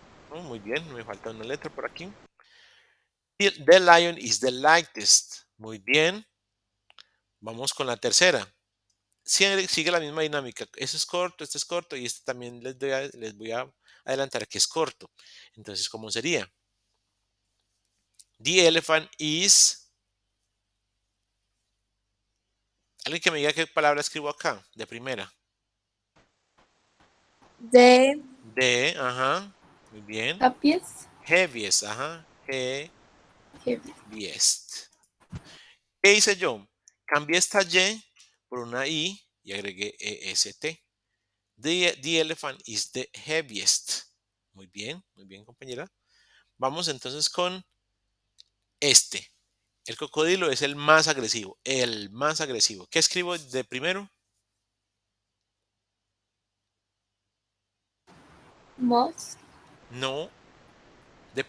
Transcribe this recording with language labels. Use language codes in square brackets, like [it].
[es] Oh, muy bien, me falta una letra por aquí. [en] The lion is the lightest. [es] Muy bien. Vamos con la tercera. Sigue la misma dinámica. Eso es corto, este es corto y este también les voy a adelantar que es corto. Entonces, ¿cómo sería? [en] The elephant is. [es] Alguien que me diga qué palabra escribo acá, de primera. De Ajá. Muy bien. [en] Happiest. Heaviest, ajá. Heavy. [es] Heaviest. ¿Qué hice yo? Cambié esta Y por una I y agregué EST. [en] The elephant is the heaviest. [es] muy bien, compañera. Vamos entonces con este. El cocodrilo es el más agresivo. El más agresivo. ¿Qué escribo de primero? [en] Most. [es] No, de